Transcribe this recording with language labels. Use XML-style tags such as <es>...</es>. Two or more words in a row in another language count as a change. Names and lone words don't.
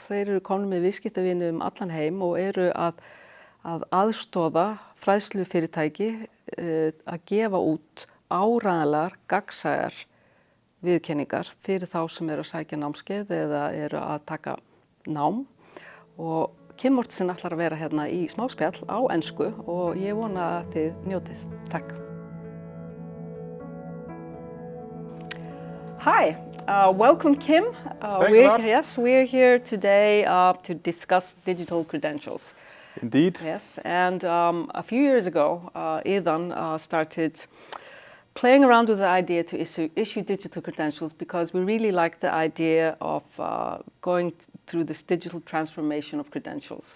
<is>Þeir eru komnir með viðskiptavini allan heim og eru að aðstoða fræðslufyrirtæki að gefa út áreiðanlegar, gagnsæjar viðurkenningar fyrir þá sem eru að sækja námskeið eða eru að taka nám. Og Kim Mortenssen ætlar að vera hérna í smáspjall á ensku og ég vona að þið njótið. Takk.</is> <en>Hi. Welcome, Kim. We're here today to discuss digital credentials. Indeed. Yes, and a few years ago, Iðan started playing around with the idea to issue digital credentials because we really like the idea of going through this digital transformation of credentials.</en>